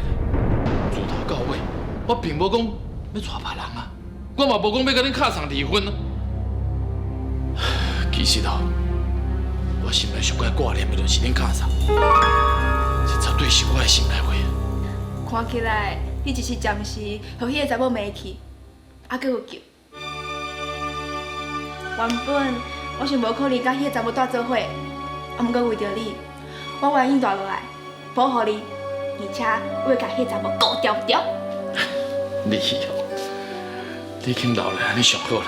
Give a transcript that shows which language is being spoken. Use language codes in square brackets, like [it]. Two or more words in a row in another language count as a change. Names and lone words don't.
[nan] 自头到尾，我并无讲要娶别人啊，我嘛无讲要甲恁卡桑离婚啊。其实哦，我心内上界挂念的就是恁卡桑，这绝对是我的心内话。看起来你只是暂时互迄个查某骂去，还佫有救。原本我是无可能甲迄个查某带做伙，毋过为着你，我愿意带落来保护你，而且我会甲迄个查某顾条条。你哦，你已经老了，安尼上好啦。